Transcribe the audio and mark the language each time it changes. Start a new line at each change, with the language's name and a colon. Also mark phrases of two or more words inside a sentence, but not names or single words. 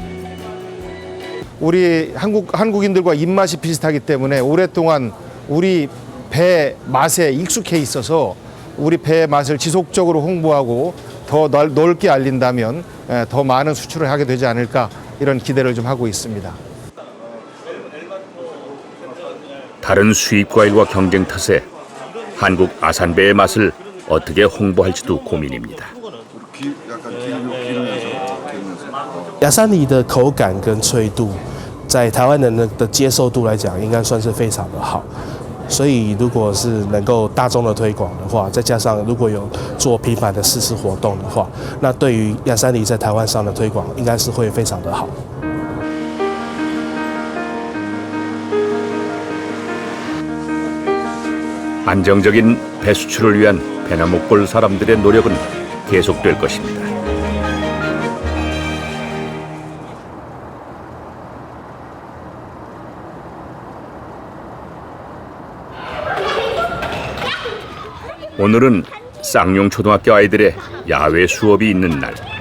Korean: 우리 한국인들과 입맛이 비슷하기 때문에 오랫동안 우리 배 맛에 익숙해 있어서 우리 배의 맛을 지속적으로 홍보하고 더 넓게 알린다면 더 많은 수출을 하게 되지 않을까 이런 기대를 좀 하고 있습니다. 다른 수입 과일과 경쟁 탓에 한국 아산배의 맛을 어떻게 홍보할지도 고민입니다.
Chinese: 亚山梨的口感跟脆度，在台湾人的接受度来讲，应该算是非常的好。所以，如果是能够大众的推广的话，再加上如果有做频繁的试吃活动的话，那对于亚山梨在台湾上的推广，应该是会非常的好。
Korean: 안정적인 배 수출을 위한 배나무골 사람들의 노력은 계속될 것입니다. 오늘은 쌍용초등학교 아이들의 야외 수업이 있는 날.